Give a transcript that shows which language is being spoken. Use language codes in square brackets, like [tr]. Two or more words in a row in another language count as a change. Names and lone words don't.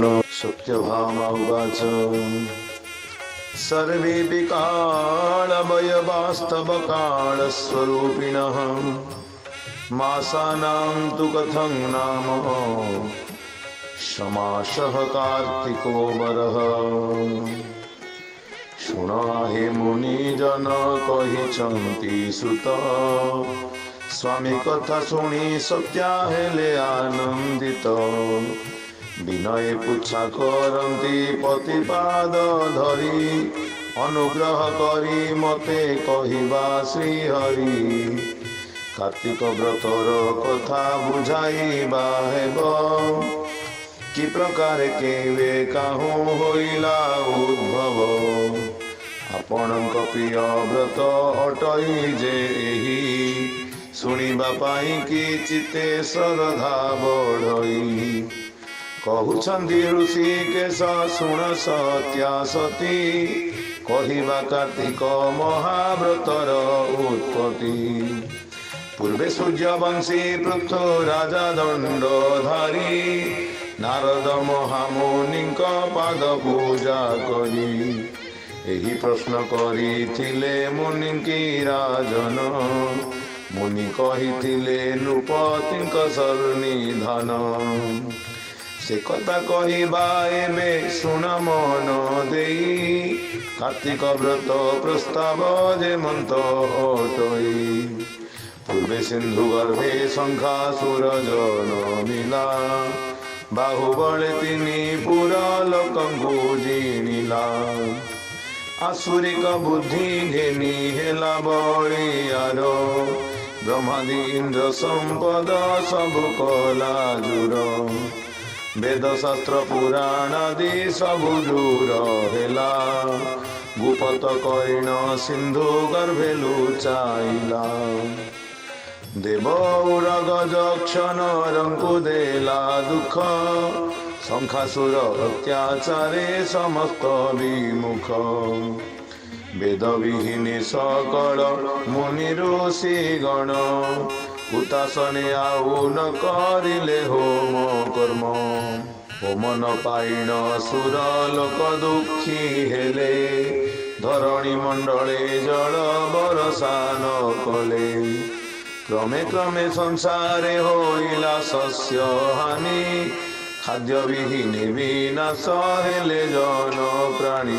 [sa] सत्यभामा उवाच सर्वेऽपि कालभयवास्तवकालस्वरूपिणः मासानां तु कथं नाम समासः कार्तिको वरः। [or] ଶୁଣାହେ ମୁନିଜନ କହିଚନ୍ତି ଶ୍ରୁତ ସ୍ୱାମୀ କଥା ଶୁଣି ସତ୍ୟା ହେଲେ ଆନନ୍ଦିତ। ବିନୟ ପୁଚ୍ଛା କରତି ପତିପାଦ ଧରି ଅନୁଗ୍ରହ କରି ମତେ କହିବା ଶ୍ରୀହରି। କାର୍ତ୍ତିକ ବ୍ରତର କଥା ବୁଝାଇବା ହେବ କି ପ୍ରକାର କେବେ କାହୁଁ ହୋଇଲା ଉଦ୍ଭବ। ଆପଣଙ୍କ ପ୍ରିୟ ବ୍ରତ ଅଟଇ ଯେ ଏହି ଶୁଣିବା ପାଇଁ କି ଚିତ୍ତେ ଶ୍ରଦ୍ଧା ବଢ଼ଇ। କହଉଛନ୍ତି ଋଷିକେଶ ଶୁଣ ସତ୍ୟା ସତୀ କହିବା କାର୍ତ୍ତିକ ମହାବ୍ରତର ଉତ୍ପତ୍ତି। ପୂର୍ବେ ସୂର୍ଯ୍ୟବଂଶୀ ପୃଥୁ ରାଜା ଦଣ୍ଡଧାରୀ ନାରଦ ମହାମୁନିଙ୍କ ପାଦ ପୂଜା କରି ଏହି ପ୍ରଶ୍ନ କରିଥିଲେ ମୁନିକି ରାଜନ। ମୁନି କହିଥିଲେ ନୃପତିଙ୍କ ଶରଣିଧାନ। ସେ କଥା କହିବା ଏବେ ଶୁଣ ମନ ଦେଇ କାର୍ତ୍ତିକ ବ୍ରତ ପ୍ରସ୍ତାବ ଯେମନ୍ତ ଅଟଇ। ପୂର୍ବେ ସିନ୍ଧୁ ଗର୍ଭେ ଶଙ୍ଖାସୁର ଜନମିଲା ବାହୁବଳେ ତିନି ପୁରା ଲୋକଙ୍କୁ ଜିଣିଲା। ଆସୁରିକ ବୁଦ୍ଧି ଘେନି ହେଲା ବଳିୟାର ବ୍ରହ୍ମାଦି ଇନ୍ଦ୍ର ସମ୍ପଦ ସବୁ କଲା ଜୁର। ବେଦ ଶାସ୍ତ୍ର ପୁରାଣ ଆଦି ସବୁ ଦୂର ହେଲା ଗୁପତ କର୍ଣ୍ଣ ସିନ୍ଧୁ ଗର୍ଭେ ଲୁଚାଇଲା। ଦେବ ଉରଗ ଯକ୍ଷ ନରଙ୍କୁ ଦେଲା ଦୁଖ ଶଙ୍ଖାସୁର ଅତ୍ୟାଚାରେ ସମସ୍ତ ବିମୁଖ। ବେଦ ବିହୀନେ ସକଳ ମୁନି ଋଷି ଗଣ ହୁତାଶନେ ଆଉ ନ କରିଲେ ହୋମ କର୍ମ। ହୋମ ନ ପାଇଣ ସୁର ଲୋକ ଦୁଖୀ ହେଲେ ଧରଣୀ ମଣ୍ଡଳେ ଜଳ ବରଷା ନ କଲେ। କ୍ରମେ କ୍ରମେ ସଂସାରେ ହୋଇଲା ଶସ୍ୟ ହାନି ଖାଦ୍ୟ ବିହୀନେ ବିନାଶ ହେଲେ ଜନ ପ୍ରାଣୀ।